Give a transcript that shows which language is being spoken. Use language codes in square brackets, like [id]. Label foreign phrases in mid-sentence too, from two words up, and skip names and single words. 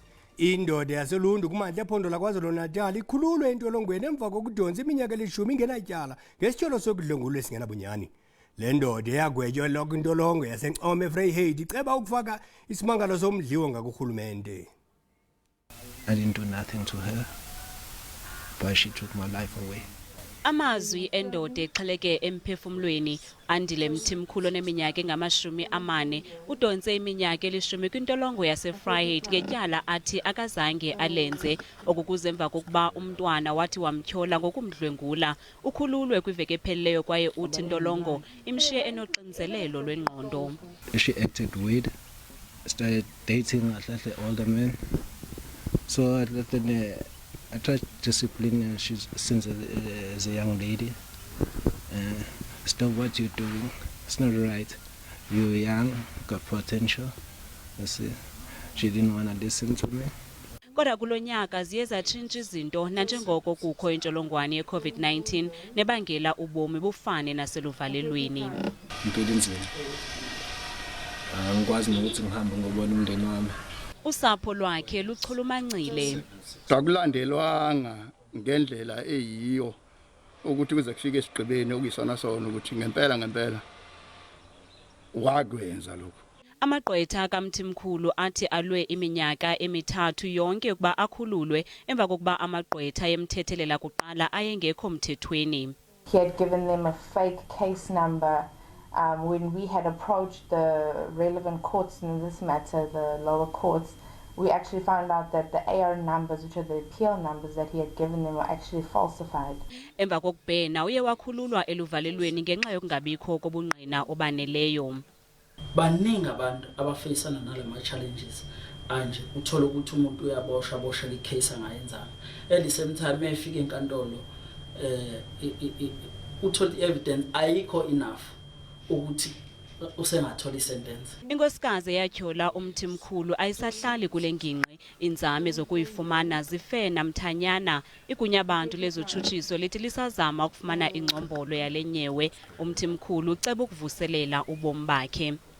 [xh] Indoda yeseLundi kumantla ephondo laKwaZulu Natal ikhululwe intolongweni emva kokudontsa iminyaka elishumi ingenatyala ngesithyholo sokudlwengula esingenabunyani. Lendoda eyagwetyelwa kwintolongo yaseNcome eVryheid iceba ukufaka isimangalo somdliwo ngakurhulumente. [en] I didn't do nothing to her, but she took my life away. [xh] Amazwi endoda exheleke emphefumlweni andile mthimkhulu neminyaka engama-40 udontse iminyaka elishumi kwintolongo yaseVryheid ngetyala athi akazange alenze okukuze emva kokuba umntwana wathi wamtyhola ngokumdlwengula. Ukhululwe kwiveki ephelileyo kwaye uthi intolongo imshiye enoxinzelelo lwengqondo. [en] She acted weird, started dating all the men. So I tried to discipline her since as a young lady. Stop what you're doing. It's not right. You're young, got potential. You see, she didn't want to listen to me. [xh] Kodwa kulo nyaka ziye zatshintsha izinto nanjengoko kukho intsholongwane ye-COVID-19 nebangela ubomi bufane naseluvalelweni. [zu] Impilo inzima. Angikwazi nokuthi ngihambe ngobona umndeni wami. [xh] Usapho lwakhe luchulumancile. [zu] Akulandelwanga ngendlela eyiyo ukuthi kuze kufike esigqibeni okuyisona sona ukuthi ngempela wakwenza lokho. [xh] Amagqwetha kaMthimkhulu athi alwe iminyaka emithathu yonke ukuba akhululwe emva kokuba amagqwetha yemthethelela kuqala ayengekho mthethweni. [en] He had given them a fake case number. When we had approached the relevant courts in this matter, the lower courts, we actually found out that the AR numbers, which are the appeal numbers that he had given them, were actually falsified. [xh] Emva kokubhena uye wakhululwa eluvalelweni ngenxa yokungabikho kobungqina obaneleyo. [zu] Baningi abantu abafeyisana nalama challenges anje uthola ukuthi umuntu uyaboshwa icase angayenzanga. [en] At the same time [zu] efika enkantolo uthola evidence ayikho enough ukuthi usengathola isentence. [xh] Inkosikazi yatyhola umthimkhulu ayisahlali kule ngingqi. Inzame zokuyifumana zife namthanyana. Igunya abantu lezotshutshiso lithi lisazama ukufumana ingcombolo yale nyewe. Umthimkhulu uceba ukuvuselela ubomi bakhe.